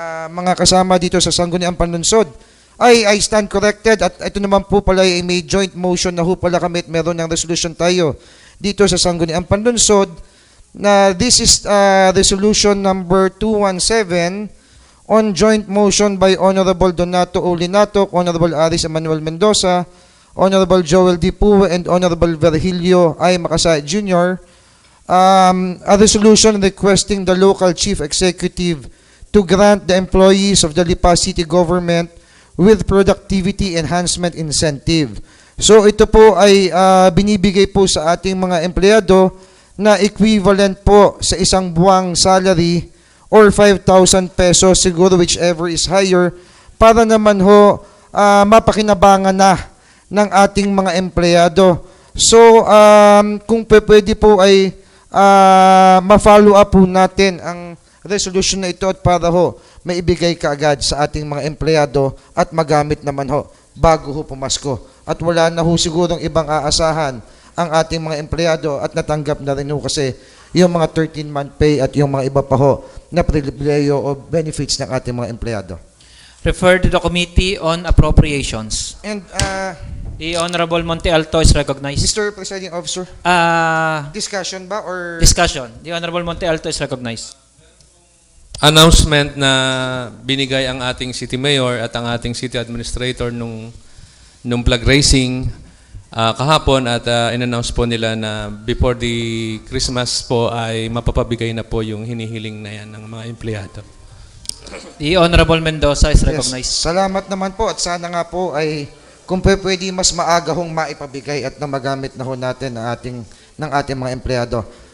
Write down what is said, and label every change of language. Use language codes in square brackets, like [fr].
[tl] mga kasama dito sa Sangguniang Panlunsod ay [en] I stand corrected [tl] at ito naman po pala ay may joint motion na ho pala kami at meron ng resolution tayo dito sa Sangguniang Panlunsod na [en] this is resolution number 217 on joint motion by Honorable Donato Olinato, Honorable Aris Emmanuel Mendoza, Honorable Joel D. Pue, and Honorable Virgilio I. Macasay Jr., a resolution requesting the local chief executive to grant the employees of the Lipa City Government with productivity enhancement incentive. [tl] So ito po ay binibigay po sa ating mga empleyado na equivalent po sa isang buwang salary or 5,000 pesos siguro [en] whichever is higher [tl] para naman ho mapakinabangan na ng ating mga empleyado. So kung pwede po ay ma-follow up po natin ang resolution na ito at para ho maibigay kaagad sa ating mga empleyado at magamit naman ho bago ho pumasko. At wala na ho sigurong ibang aasahan ang ating mga empleyado at natanggap na rin ho kasi yung mga 13-month pay at yung mga iba pa ho na pribileyo o benefits ng ating mga empleyado. [en] Refer to the Committee on Appropriations. And the Honorable Monte Alto is recognized. Mr. Presiding Officer, discussion ba or Discussion. The Honorable Monte Alto is recognized. [tl] Announcement na binigay ang ating City Mayor at ang ating City Administrator nung flag raising kahapon at in-announce po nila na before the Christmas po ay mapapabigay na po yung hinihiling na yan ng mga empleyado. [en] The Honorable Mendoza is recognized. [tl] Yes, salamat naman po at sana nga po ay kung pwede mas maaga hong maipabigay at na magamit na ho natin ng ating mga empleyado.